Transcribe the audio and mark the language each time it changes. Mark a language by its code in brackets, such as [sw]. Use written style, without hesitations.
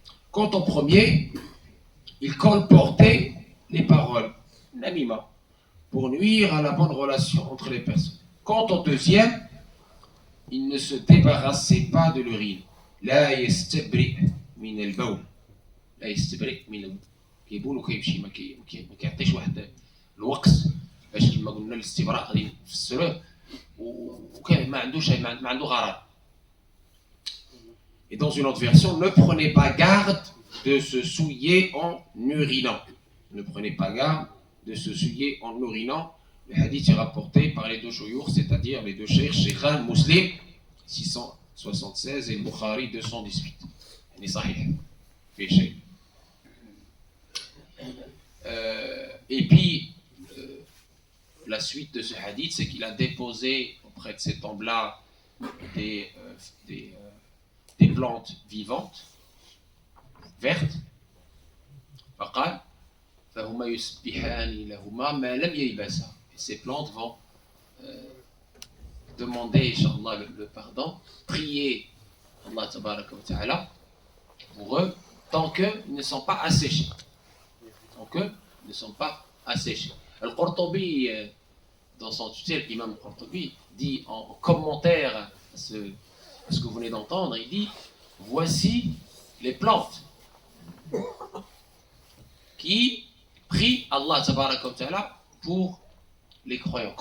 [fr] Quant au premier, il colportait les paroles, namima, pour nuire à la bonne relation entre les personnes. Quant au deuxième, il ne se débarrassait pas de l'urine. [ar] La yastabri min al-bawl. La yastabri min al-bawl. كيبول وكيمشي ما كيعطيش واحد الوقت باش كما قلنا الاستبراء غادي نفسروه وكان ما عنده غرض. [fr] Et dans une autre version, ne prenez pas garde de se souiller en urinant. Ne prenez pas garde de se souiller en urinant. Le hadith est rapporté par les deux chouyours, c'est-à-dire les deux cheikhs, Shaykhan Muslim 676 et le Bukhari 218. C'est sahih. Fait shay. Et puis, la suite de ce hadith, c'est qu'il a déposé auprès de ces tombes-là des plantes vivantes, vertes. [ar] فقال فهما يسبحان لهما ما لم ييبسا. [fr] Ces plantes vont demander, Inch'Allah, le pardon, prier Allah tabaraka wa ta'ala pour eux tant qu'ils ne sont pas asséchés. Ne sont pas asséchés. Al-Qurtubi, dans son tutelle, l'imam Qurtubi, dit en commentaire à ce que vous venez d'entendre, il dit, voici les plantes qui prient Allah tabaraka wa ta'ala pour les croyants.